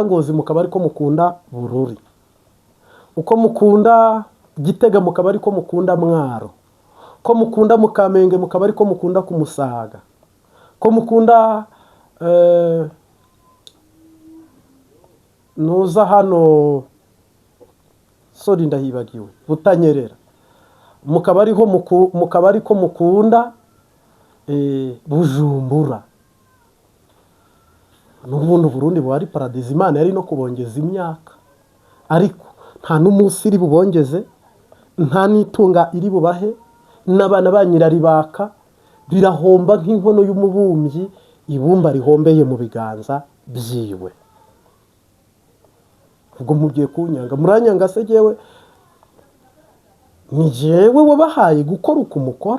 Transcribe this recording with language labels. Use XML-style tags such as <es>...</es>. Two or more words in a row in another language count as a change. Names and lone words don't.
<rn>Ngozi mukaba ariko mukunda Bururi, uko mukunda Gitega mukaba ariko mukunda Mwaro, ko mukunda Mukamenge mukaba ariko mukunda Kumusaga, ko mukunda nuza hano sori ndahibagiwe Butanyerera, mukaba ariko mukunda Bujumbura. N'ubundi Burundi bwari paradise, Imana yari no kubongeza imyaka, ariko nta n'umunsi iri bubongeze, nta n'itunga iri bubahe, n'abana ba nyiraribaka birahomba nk'inkono y'umubumbyi ibumba rihombeye mu biganza byiwe. Ubwo mugiye kunyanga, muranyanga se jewe ni jewe wabahaye gukora uko mukora?</rn>